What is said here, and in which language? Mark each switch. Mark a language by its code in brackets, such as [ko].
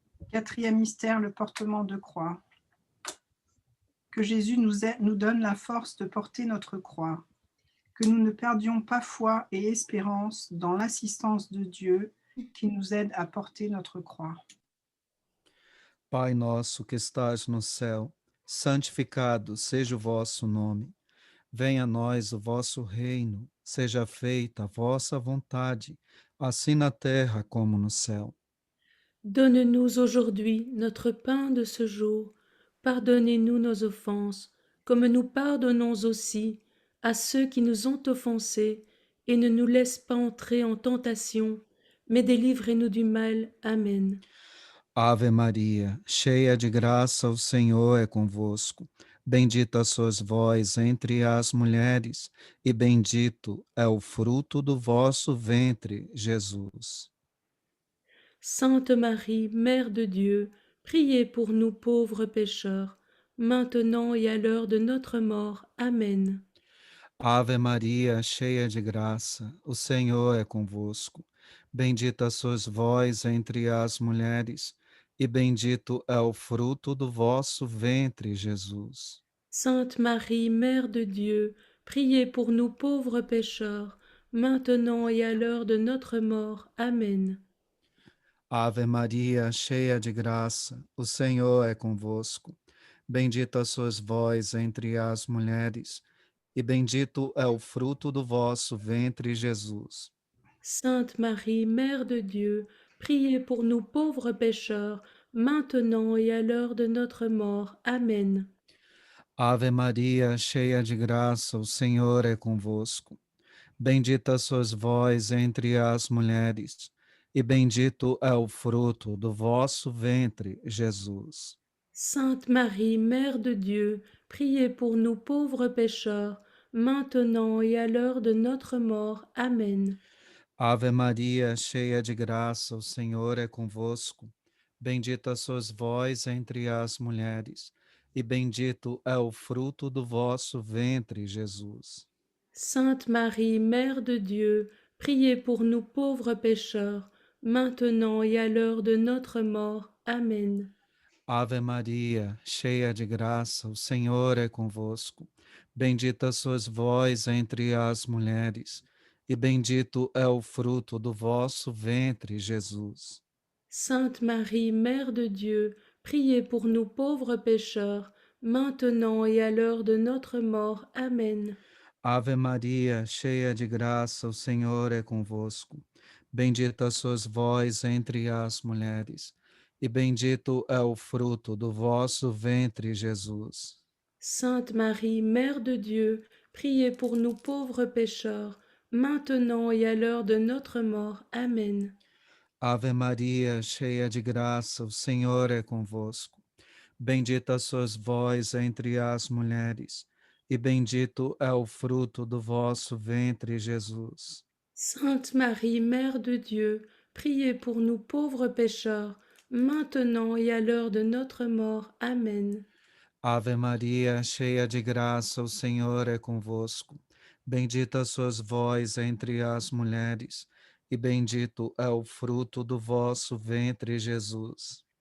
[fr] Quatrième mystère, le portement de croix. Que Jésus nous donne la force de porter notre croix, que nous ne perdions pas foi et espérance dans l'assistance de Dieu qui nous aide à porter notre croix. [pt] Pai nosso que estás no céu, santificado seja o vosso nome. Venha a nós o vosso reino, seja feita a vossa vontade, assim na terra como no céu. [fr] Donne-nous aujourd'hui notre pain de ce jour. Pardonnez-nous nos offenses, comme nous pardonnons aussi à ceux qui nous ont offensés, et ne nous laisse pas entrer en tentation, mais délivrez-nous du mal. Amen. [pt] Ave Maria, cheia de graça, o Senhor é convosco. Bendita sois vós entre as mulheres, e bendito é o fruto do vosso ventre, Jesus. [fr] Sainte Marie, Mère de Dieu, priez pour nous pauvres pécheurs, maintenant et à l'heure de notre mort. Amen. [pt] Ave Maria, cheia de graça, o Senhor é convosco. Bendita sois vós entre as mulheres, e bendito é o fruto do vosso ventre, Jesus. [fr] Sainte Marie, Mère de Dieu, priez pour nous pauvres pécheurs, maintenant et à l'heure de notre mort. Amen. [pt] Ave Maria, cheia de graça, o Senhor é convosco. Bendita sois vós entre as mulheres, e bendito é o fruto do vosso ventre, Jesus. [fr] Sainte Marie, Mère de Dieu, priez pour nous pauvres pécheurs, maintenant et à l'heure de notre mort. Amen. [pt] Ave Maria, cheia de graça, o Senhor é convosco. Bendita sois vós entre as mulheres, e bendito é o fruto do vosso ventre, Jesus. [fr] Sainte Marie, Mère de Dieu, priez pour nous pauvres pécheurs, maintenant et à l'heure de notre mort. Amen. [pt] Ave Maria, cheia de graça, o Senhor é convosco. Bendita sois vós entre as mulheres, e bendito é o fruto do vosso ventre, Jesus. [fr] Sainte Marie, Mère de Dieu, priez pour nous pauvres pécheurs, maintenant et à l'heure de notre mort. Amen. [pt] Ave Maria, cheia de graça, o Senhor é convosco. Bendita sois vós entre as mulheres, e bendito é o fruto do vosso ventre, Jesus. [fr] Sainte Marie, Mère de Dieu, priez pour nous pauvres pécheurs, maintenant et à l'heure de notre mort. Amen. [pt] Ave Maria, cheia de graça, o Senhor é convosco. Bendita sois vós entre as mulheres, e bendito é o fruto do vosso ventre, Jesus. [fr] Sainte Marie, Mère de Dieu, priez pour nous pauvres pécheurs, maintenant et à l'heure de notre mort. Amen. [pt] Ave Maria, cheia de graça, o Senhor é convosco. Bendita sois vós entre as mulheres, e bendito é o fruto do vosso ventre, Jesus. [fr] Sainte Marie, Mère de Dieu, priez pour nous pauvres pécheurs, maintenant et à l'heure de notre mort. Amen. [pt] Ave Maria, cheia de graça, o Senhor é convosco. Bendita sois vós entre as mulheres, e bendito é o fruto do vosso ventre, Jesus.